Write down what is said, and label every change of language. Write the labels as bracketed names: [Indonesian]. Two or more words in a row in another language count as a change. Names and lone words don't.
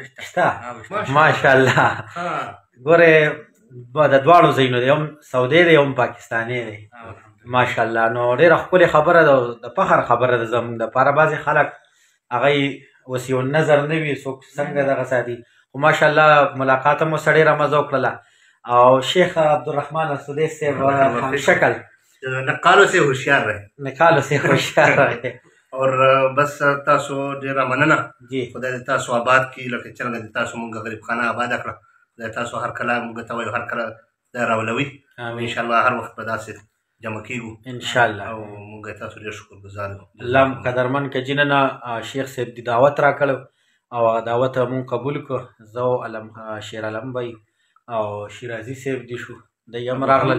[Pashto] شته ماشاءالله ګورې د دواړو ځایونو دی هم سعودي دی هم پاکستاني دی ماشاءالله نو ډېره ښکلې خبره ده د فخر خبره ده زموږ دپاره بعضې خلک هغه وسیع النظر نه وي څوک څنګه دغه ساتي خو ماشاءالله ملاقات هم ورسره ډېره مزه وکړله او شیخ عبدالرحمن سدیس صاحب همشکل [Urdu] نقالو سے ہوشیار رہے نقالو سے ہوشیار رہے [Pashto] اور بس تاسو ډېره مننه خدای دې تاسو آباد کړي لکه څرنګه دې تاسو مونږ غریب خانه آباده کړه خدای تاسو هر کله موږ ته وایو هر کله دا راولوي انشاءالله هر وخت به داسې جمع کېږو انشاءالله او موږ تاسو ډېر شکر ګزار یو الله قدرمن که جننه شیخ صاحب دې دعوت راکړی او هغه دعوت مونږ قبول کړو زه او شیر علم بی او شیرازي صاحب دي شو دی هم راغلل